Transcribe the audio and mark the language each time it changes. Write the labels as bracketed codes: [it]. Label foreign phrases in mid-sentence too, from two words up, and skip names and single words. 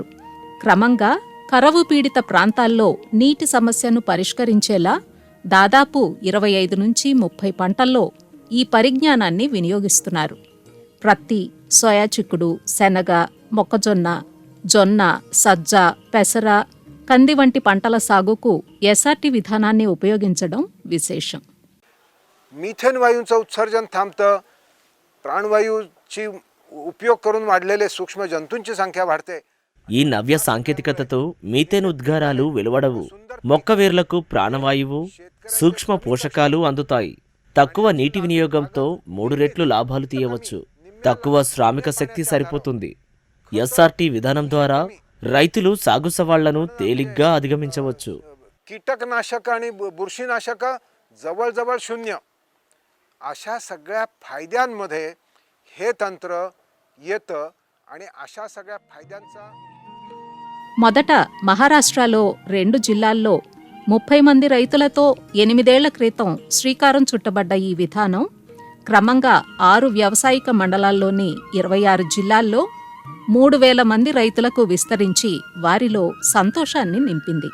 [te] క్రమంగా కరవు పీడిత ప్రాంతాల్లో నీటి సమస్యను పరిష్కరించేలా దాదాపు 25 నుంచి 30 పంటల్లో ఈ పరిజ్ఞానాన్ని వినియోగిస్తున్నారు. ప్రత్తి, సోయా చిక్కుడు, శనగ, మొక్కజొన్న, జొన్న, సజ్జ, పెసర, కంది వంటి పంటల సాగుకు ఎస్ఆర్టీ విధానాన్ని ఉపయోగించడం విశేషం. [mr] मिथेन वायूंचं उत्सर्जन थांबतं, प्राणवायूची उपयोग करून वाढलेले सूक्ष्म जंतूंची संख्या वाढते. [te] ఈ నవ్య సాంకేతికతతో మీథేన్ ఉద్గారాలు వెలువడవు. మొక్క వేర్లకు ప్రాణవాయువు, సూక్ష్మ పోషకాలు అందుతాయి. తక్కువ నీటి వినియోగంతో 3 రెట్లు లాభాలు తీయవచ్చు. తక్కువ శ్రామిక శక్తి సరిపోతుంది. ఎస్ఆర్టీ విధానం ద్వారా రైతులు సాగు సవాళ్లను తేలిగ్గా అధిగమించవచ్చు. [mr] कीटकनाशक आणि बुरशीनाशक जवळजवळ शून्य अशा सगळ्या फायद्यांमध्ये हे तंत्र येतं आणि अशा सगळ्या फायद्यांचा [te] మొదట మహారాష్ట్రలో 2 జిల్లాల్లో 30 మంది రైతులతో 8 ఏళ్ల క్రితం శ్రీకారం చుట్టబడ్డ ఈ విధానం క్రమంగా 6 వ్యావసాయిక మండలాల్లోని 26 జిల్లాల్లో 3,000 మంది రైతులకు విస్తరించి వారిలో సంతోషాన్ని నింపింది.